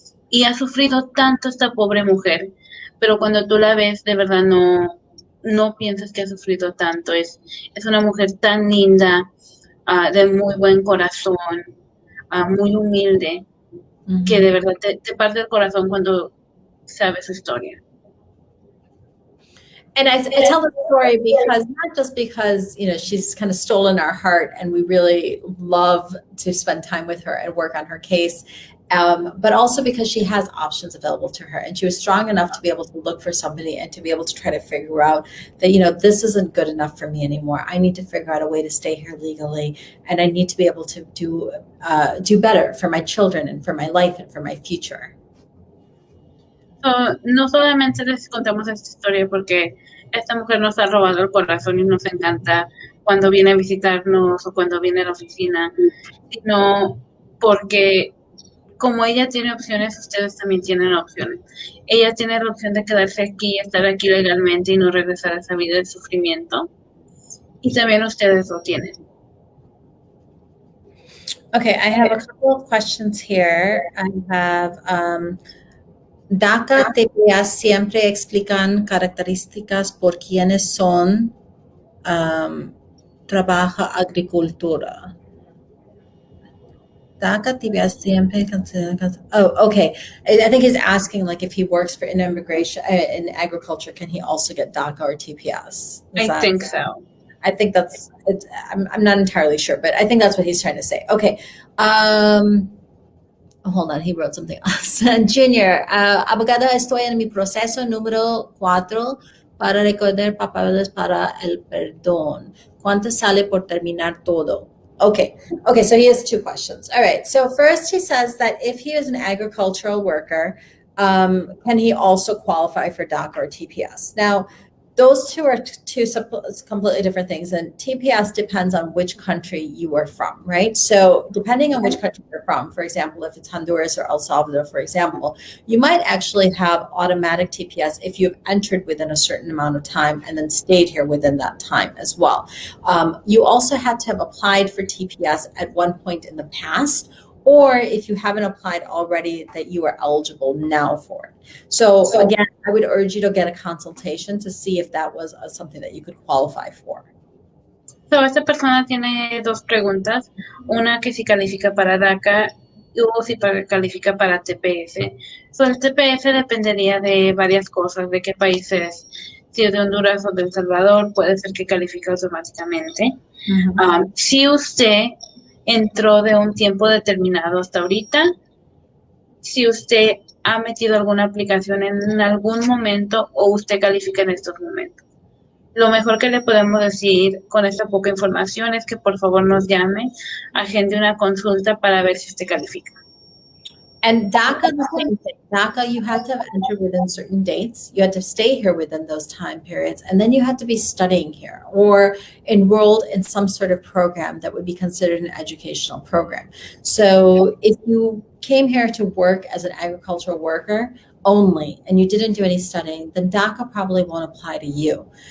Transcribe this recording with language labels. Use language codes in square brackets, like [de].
[es] Y ha sufrido tanto esta pobre mujer, pero cuando tú la ves, de verdad no piensas que ha sufrido tanto. Es una mujer tan linda, de muy buen corazón, muy humilde, que de verdad te parte el corazón cuando sabes su historia. [en] And I tell the story because, not just because, she's kind of stolen our heart and we really love to spend time with her and work on her case. But also because she has options available to her, and she was strong enough to be able to look for somebody and to be able to try to figure out that, this isn't good enough for me anymore. I need to figure out a way to stay here legally, and I need to be able to do better for my children and for my life and for my future. [es] No solamente les contamos esta historia porque esta mujer nos ha robado el corazón y nos encanta cuando viene a visitarnos o cuando viene a la oficina, sino porque como ella tiene opciones, ustedes también tienen opciones. Ella tiene la opción de quedarse aquí, estar aquí legalmente y no regresar a esa vida de sufrimiento. Y también ustedes lo tienen. [en] Okay, I have a couple of questions here. I have [es] DACA TPA siempre explican características por quienes son trabaja agricultura. DACA TPA siempre consideran. Oh, okay. [en] I think he's asking like if he works for in immigration in agriculture, can he also get DACA or TPS? I think so. I think that's it's, I'm not entirely sure, but I think that's what he's trying to say. Okay. Hold on, he wrote something else. [es] Junior, abogado, estoy en mi proceso número 4 para recordar papeles para el perdón. ¿Cuánto sale por terminar todo? [en] Okay, so he has 2 questions. All right, so first he says that if he is an agricultural worker, can he also qualify for DACA or TPS? Now, those two are two completely different things, and TPS depends on which country you are from, right? So depending on which country you're from, for example, if it's Honduras or El Salvador, for example, you might actually have automatic TPS if you've entered within a certain amount of time and then stayed here within that time as well. You also had to have applied for TPS at one point in the past, or if you haven't applied already, that you are eligible now for it. So again, I would urge you to get a consultation to see if that was something that you could qualify for. [es] So esta persona tiene 2 preguntas, una que si califica para DACA o si califica para TPS. So el TPS dependería de varias cosas, de qué países, si es de Honduras o de El Salvador, puede ser que califique automáticamente. Si usted entró de un tiempo determinado hasta ahorita, si usted ha metido alguna aplicación en algún momento o usted califica en estos momentos. Lo mejor que le podemos decir con esta poca información es que por favor nos llame, agende una consulta para ver si usted califica. [en] And DACA, the same thing. DACA, you had to have entered within certain dates. You had to stay here within those time periods. And then you had to be studying here or enrolled in some sort of program that would be considered an educational program. So if you came here to work as an agricultural worker only and you didn't do any studying, then DACA probably won't apply to you.